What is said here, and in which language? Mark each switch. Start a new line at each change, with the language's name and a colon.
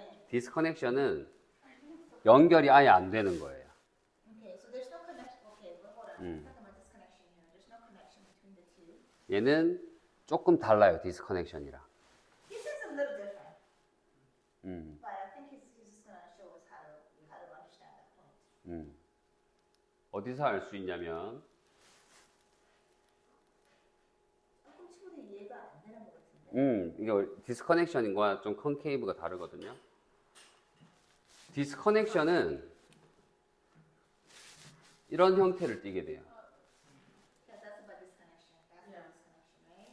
Korean: 디스커넥션은 연결이 아예 안 되는 거예요.
English: Okay, so there's no connection. Okay, well, hold on. Mm. Let's talk about disconnection here. There's no connection between the two.
Korean: 얘는 조금 달라요, 디스커넥션이랑.
English: This is a little different, 음, but I think he's just gonna show us how to understand that point.
Korean: 어디서 알 수 있냐면 조금 친구들이 이해가 안 되는 것 같은데. 이거 디스커넥션과 좀 컨케이브가 다르거든요. 디스커넥션은 이런 형태를 띠게 돼요.
English: Yeah, that's about disconnection. That's about disconnection, right?